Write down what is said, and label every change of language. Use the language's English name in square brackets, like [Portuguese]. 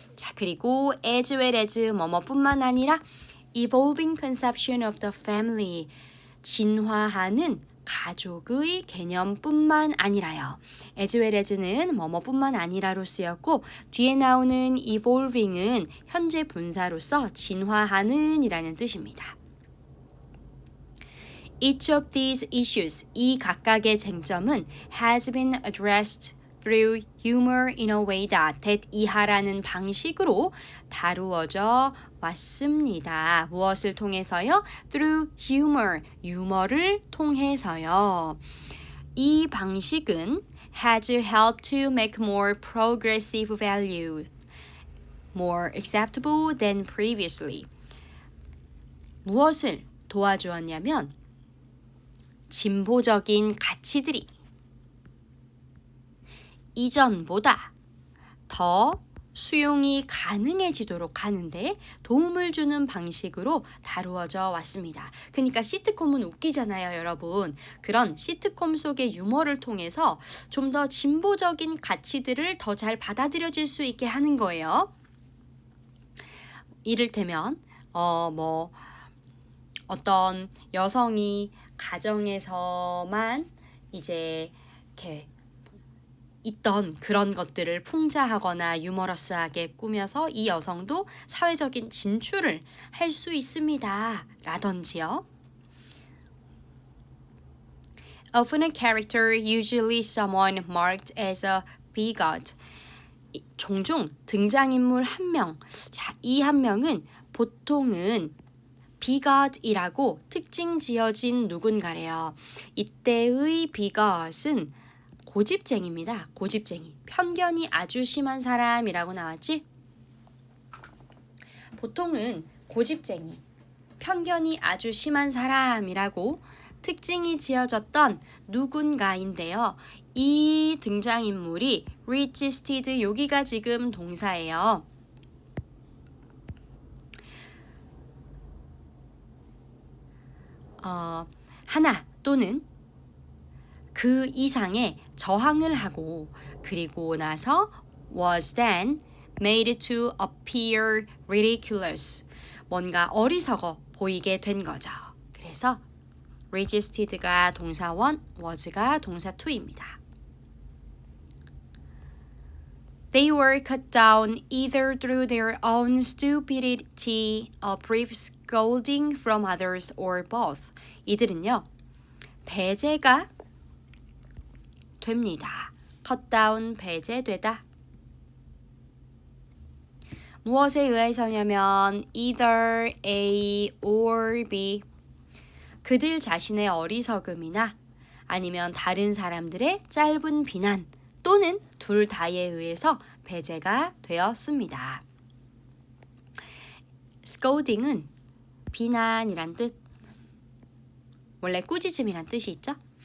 [Korean] 자, 그리고 as well as 뭐뭐뿐만 아니라 [English] evolving conception of the family, [Korean] 진화하는 가족의 개념뿐만 아니라요. as well as는 뭐뭐뿐만 아니라로 쓰였고 뒤에 나오는 evolving은 현재 분사로서 진화하는 이라는 뜻입니다. [English] Each of these issues, [Korean] 이 각각의 쟁점은 [English] has been addressed through humor in a way that [Korean] 이하라는 방식으로 다루어져 왔습니다. 무엇을 통해서요? [English] Through humor, [Korean] 유머를 통해서요. 이 방식은 [English] has helped to make more progressive value more acceptable than previously. [Korean] 무엇을 도와주었냐면 진보적인 가치들이 이전보다 더 수용이 가능해지도록 하는데 도움을 주는 방식으로 다루어져 왔습니다. 그러니까 시트콤은 웃기잖아요, 여러분. 그런 시트콤 속의 유머를 통해서 좀 더 진보적인 가치들을 더 잘 받아들여질 수 있게 하는 거예요. 이를테면 어떤 여성이 가정에서만 이제 이렇게 있던 그런 것들을 풍자하거나 유머러스하게 꾸며서 이 여성도 사회적인 진출을 할 수 있습니다. 라던지요. [English] Often a character, usually someone marked as a bigot. [Korean] 종종 등장인물 한 명, 이 한 명은 보통은 bigot이라고 특징 지어진 누군가래요. 이때의 bigot은 고집쟁이입니다. 고집쟁이. 편견이 아주 심한 사람이라고 나왔지? 보통은 고집쟁이, 편견이 아주 심한 사람이라고 특징이 지어졌던 누군가인데요. 이 등장인물이 [English] resisted, [Korean] 여기가 지금 동사예요. 하나 또는 그 이상의 저항을 하고 그리고 나서 [English] was then made to appear ridiculous. [Korean] 뭔가 어리석어 보이게 된 거죠. 그래서 resisted가 동사 1, was가 동사 2입니다. [English] They were cut down either through their own stupidity, a brief scolding from others, or both. [Korean] 이들은요, 배제가 됩니다. cut down, 배제되다. 무엇에 의해서냐면 either A or B. 그들 자신의 어리석음이나 아니면 다른 사람들의 짧은 비난 또는 둘 다에 의해서 배제가 되었습니다. scolding은 비난이란 뜻, 원래 꾸짖음이란 뜻이 있죠?